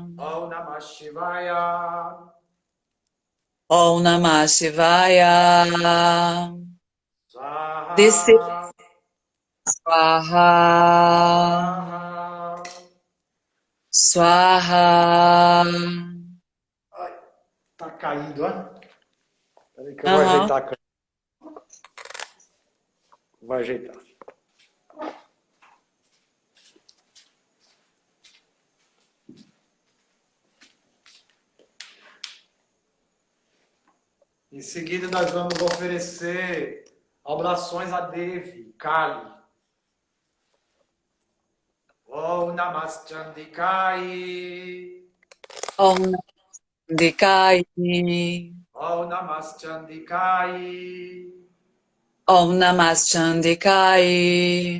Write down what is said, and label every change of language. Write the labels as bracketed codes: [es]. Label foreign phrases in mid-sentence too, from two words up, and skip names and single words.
[sa] ॐ नमः शिवाय. ॐ नमः शिवाय. [pt] Descer. [sa] Swaha. Swaha. Swaha. Swaha. [pt] Ai, tá caído, ó. Peraí que eu vou Aham. ajeitar a câmera. Vou ajeitar. Em seguida, nós vamos oferecer orações a Devi, Kali. [sa] ॐ नमश्चण्डिकाय. ॐ नमः ॐ नमश्चण्डिकाय. ॐ नमः चण्डिकाय.